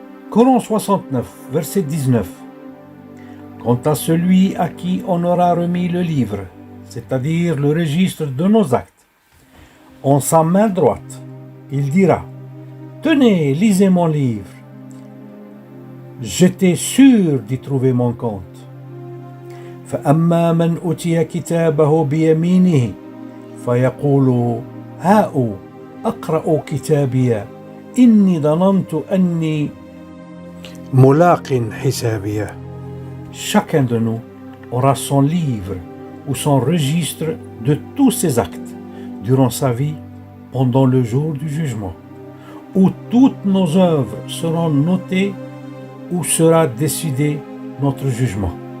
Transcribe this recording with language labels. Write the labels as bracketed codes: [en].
[fr] Coran 69, verset 19. Quant à celui à qui on aura remis le livre, c'est-à-dire le registre de nos actes, en sa main droite, il dira: Tenez, lisez mon livre. J'étais sûr d'y trouver mon compte. [ar] فأما من أوتي كتابه بيمينه فيقول هاؤ أقرأ كتابي إني ظننت أني ملاق حسابي. [fr] Chacun de nous aura son livre ou son registre de tous ses actes durant sa vie pendant le jour du jugement, où toutes nos œuvres seront notées, où sera décidé notre jugement.